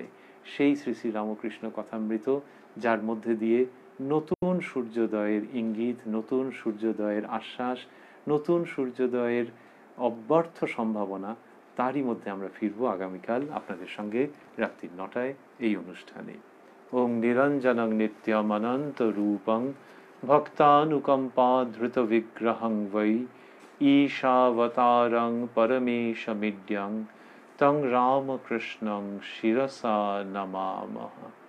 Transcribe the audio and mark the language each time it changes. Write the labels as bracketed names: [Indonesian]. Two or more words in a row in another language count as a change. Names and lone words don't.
[Bangla] সেই শ্রী শ্রী রামকৃষ্ণ কথামৃত, যার মধ্যে দিয়ে নতুন সূর্যোদয়ের ইঙ্গিত, নতুন সূর্যোদয়ের আশ্বাস, নতুন সূর্যোদয়ের অব্যর্থ সম্ভাবনা, তারই মধ্যে আমরা ফিরবো আগামীকাল আপনাদের সঙ্গে রাত্রি 9টায় এই অনুষ্ঠানে। [Sanskrit] ওং নিরঞ্জনং নিত্যম অনন্ত রূপং ভক্তানুকম্পা ধৃত বিগ্রহং বৈ ঈশাবতারং পরমেশমিড্যং তং রামকৃষ্ণং শিরসা নমামঃ।